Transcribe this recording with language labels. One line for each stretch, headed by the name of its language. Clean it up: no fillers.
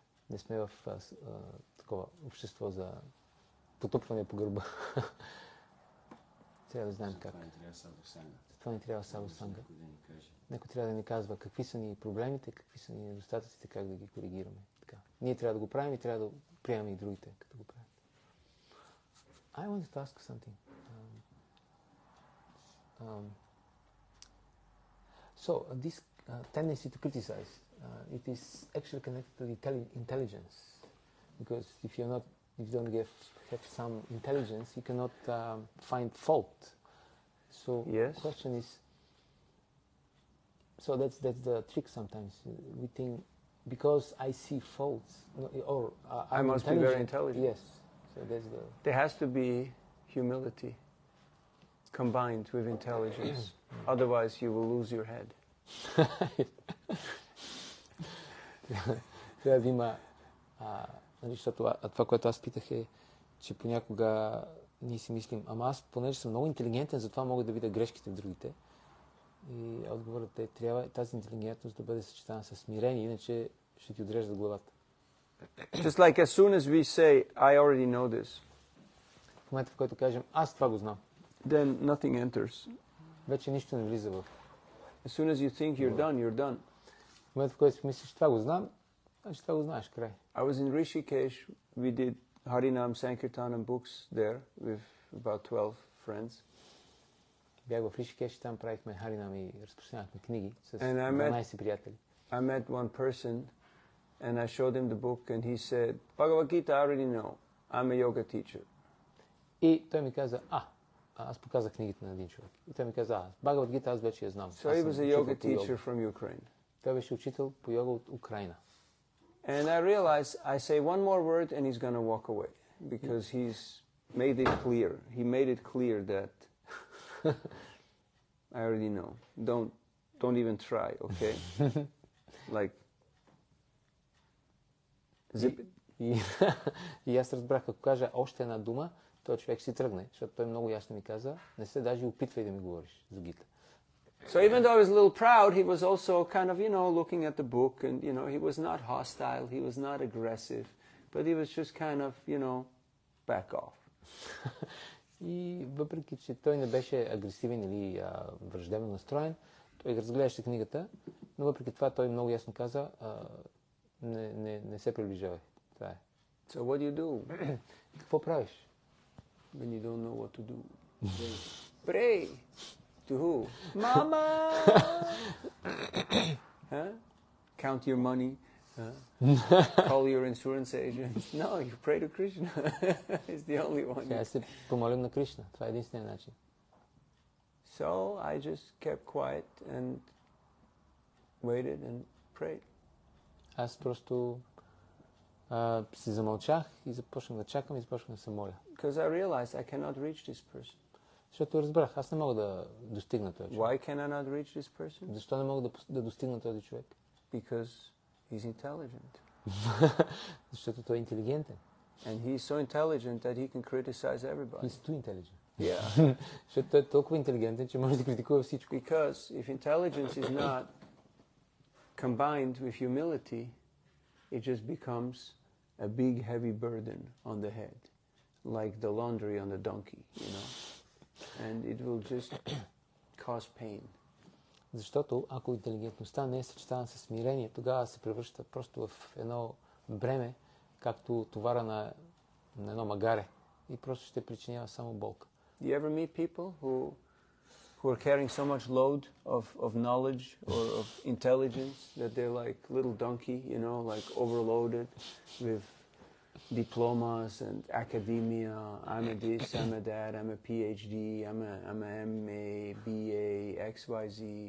Bulgarian: Не сме в такова общество за потупване по гърба. Трябва да знаем как. Това ни трябва садо санга. Някой трябва да ни казва какви са ни проблемите, какви са ни недостатъците, как да ги коригираме. Така. Ние трябва да го правим и трябва да приемаме и другите, като го правят.
English: I wanted to ask something. So this tendency to criticize, it is actually connected to the intelligence, because if you're not if you don't have some intelligence, you cannot find fault. So Yes. the question is, so that's the trick sometimes. We think, because I see faults, or I must be very intelligent. Yes. So that's the... There has to be humility combined with intelligence. Otherwise you will lose your head.
Bulgarian: Трябва да има... защото това, което аз питах е, че понякога ние си мислим, ама аз, понеже съм много интелигентен, затова мога да видя грешките в другите. И отговорът е, трябва тази интелигентност да бъде съчетана с смирение, иначе ще ти отрежда главата.
English: Just like as soon as we say, I already know this,
Bulgarian: В момента, в който кажем, аз това го знам,
English: then nothing enters.
Bulgarian: вече нищо не влиза в...
English: As soon as you think you're done, you're done.
Bulgarian: В момента, в който си мислиш, това го знам, значи това го знаеш, край.
English: I was in Rishikesh. We did Harinam Sankirtanam books there with about 12 friends.
Bulgarian: Бях в Ришикеш и там правихме Харинам и разпространявахме книги с
English: And I
Bulgarian: 12 приятели.
English: I met one person and I showed him the book and he said, Bhagavad Gita, I already know. I'm a yoga teacher.
Bulgarian: И той ми каза, аз показах книгите на един човек. И той ми каза, Бхагават Гита аз вече я знам.
English: So he was a yoga teacher from Ukraine.
Bulgarian: Той беше учител по йога от Украина.
English: And I realized, I say one more word and he's going to walk away. Because he's made it clear. He made it clear that I already know. Don't even try, okay? Like, zip it.
Bulgarian: И аз разбрах, ако кажа още една дума, този човек си тръгне, защото той много ясно ми каза, не се даже опитвай да ми говориш за Гита.
English: So even though I was a little proud, he was also kind of, looking at the book and, he was not hostile, he was not aggressive, but he was just kind of, back off.
Bulgarian: И въпреки, че той не беше агресивен или враждебно настроен, той разглеждаше книгата, но въпреки това той много ясно каза, не се приближавай. Това е.
English: So what do you do?
Bulgarian: Какво правиш?
English: When you don't know what to do? Pray. To who? Mama! Huh? Count your money. Call your insurance agent. No, you pray to Krishna. He's the only one.
Bulgarian: Сега се помолим на Кришна. Това е единственият начин.
English: So I just kept quiet and waited and prayed.
Bulgarian: Аз просто си замълчах и започнах да чакам и започнах да се моля.
English: Because I realized I cannot reach this person.
Bulgarian: Защото разбрах, аз не мога да достигна този човек.
English: Why can I not reach this person?
Bulgarian: Защо не мога да достигна този човек?
English: Because he's intelligent.
Bulgarian: Защото той е интелигентен.
English: And he's so intelligent that he can criticize everybody. He's too intelligent. Yeah.
Bulgarian: Защото той е толкова интелигентен, че може да критикува всичко.
English: Because if intelligence is not combined with humility, it just becomes a big heavy burden on the head, like the laundry on the donkey, And it will just cause pain.
Bulgarian: Защото ако интелигентността не е съчетана с смирение, тогава се превръща просто в едно бреме, както товара на едно магаре и просто ще причинява само болка.
English: Do you ever meet people who are carrying so much load of knowledge or of intelligence that they're like little donkey, like overloaded with diplomas and academia? I'm a this, I'm a that, I'm a PhD, I'm a MA, BA, XYZ.